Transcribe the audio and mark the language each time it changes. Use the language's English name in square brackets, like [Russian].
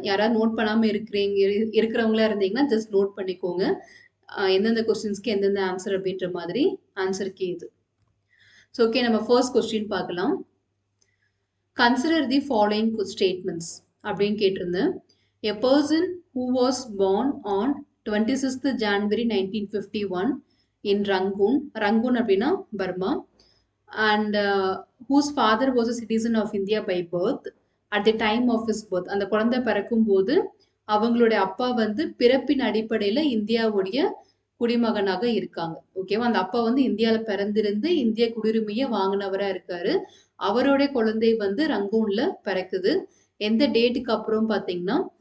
[Tamil] யாராவது நோட் பண்ணாம இருக்கிறவங்களா இருந்தீங்கன்னா, ஜஸ்ட் நோட் பண்ணிக்கோங்க. எந்தெந்த கொஸ்டின்ஸ்க்கு எந்தெந்த ஆன்சர் அப்படின்ற மாதிரி ஆன்சர் கீ இது. ஓகே, நம்ம ஃபர்ஸ்ட் கொஸ்டின் பார்க்கலாம். [English] consider the following statements [Tamil] அப்படின்னு கேட்டிருந்தேன். [English] A person who was born on 26th January 1951 in Rangoon. [Tamil] Rangoon அப்படின்னா Burma. [English] And whose father was a citizen of India by birth at the time of his birth. [Tamil] அந்த குழந்தை பிறக்கும்போது அவங்களுடைய அப்பா வந்து பிறப்பின் அடிப்படையில இந்தியாவுடைய குடிமகனாக இருக்காங்க. ஓகேவா? அந்த அப்பா வந்து இந்தியால பிறந்திருந்து இந்திய குடியுரிமைய வாங்குனவரா இருக்காரு. அவருடைய குழந்தை வந்து ரங்கூன்ல பிறக்குது. எந்த டேட்டுக்கு அப்புறம் பார்த்தீங்கன்னா,